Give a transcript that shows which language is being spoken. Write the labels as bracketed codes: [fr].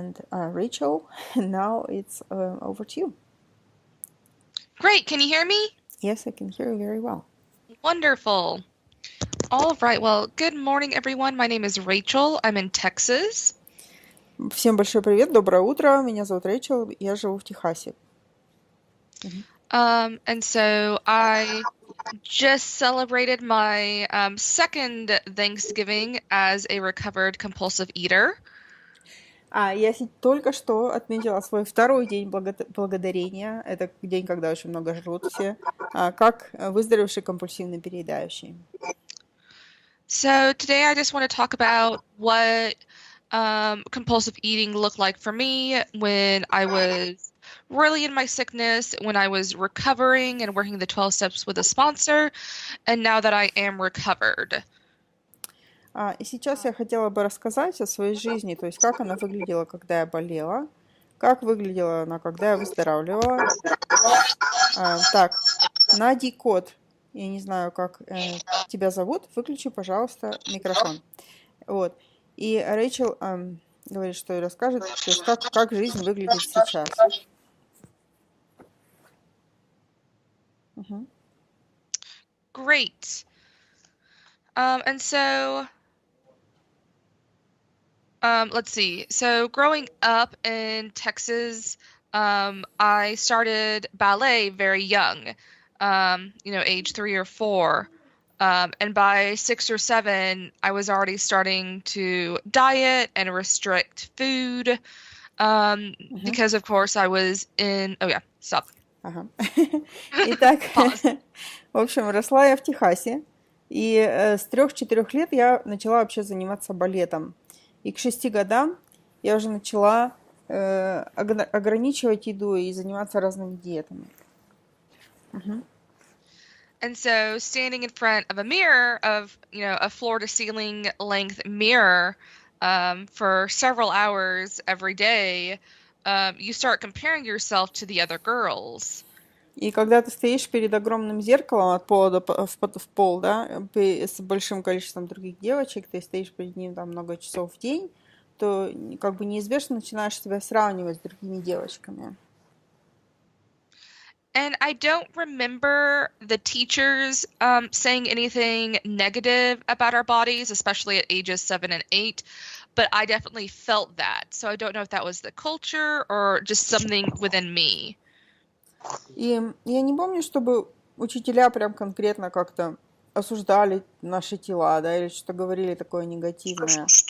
[en] Рэйчел, now it's over to you. Great, can you hear me? Yes, I can hear you very well. Wonderful. All right, well, good morning, everyone. My name is Рэйчел. I'm in Texas. [ru] Всем большой привет, доброе утро. Меня зовут Рэйчел, я живу в Техасе. [en] And so I just celebrated my second Thanksgiving as a recovered compulsive eater. [ru] Я только что отметила свой второй день благодарения. Это день, когда очень много жрут все, как выздоровевший компульсивный переедающий. [en] So today I just want to talk about what compulsive eating looked like for me when I was really in my sickness, when I was recovering and working the 12 steps with a sponsor, and now that I am recovered. [ru] И сейчас я хотела бы рассказать о своей жизни, то есть как она выглядела, когда я болела, как выглядела она, когда я выздоравливала. Так, Нади Кот, я не знаю, как тебя зовут, выключи, пожалуйста, микрофон. Вот. И Рэйчел говорит, что расскажет, то есть как жизнь выглядит сейчас. [en] Great. And so, let's see. So growing up in Texas, I started ballet very young, age 3 or 4. And by 6 or 7, I was already starting to diet and restrict food, because, of course, I was in... Oh, yeah, stop. [ru] Ага. Итак, в общем, росла я в Техасе, и с 3-4 лет я начала вообще заниматься балетом. И к 6 годам я уже начала ограничивать еду и заниматься разными диетами. [en] And so standing in front of a mirror, of, a floor-to-ceiling length mirror, for several hours every day, you start comparing yourself to the other girls. [ru] И когда ты стоишь перед огромным зеркалом от пола в пол, да, с большим количеством других девочек, ты стоишь перед ним там много часов в день, то неизбежно начинаешь себя сравнивать с другими девочками. [en] And I don't remember the teachers saying anything negative about our bodies, especially at ages 7 and 8, but I definitely felt that. So I don't know if that was the culture or just something within me. [ru] И я не помню, чтобы учителя прям конкретно как-то осуждали наши тела, да, или что говорили такое негативное.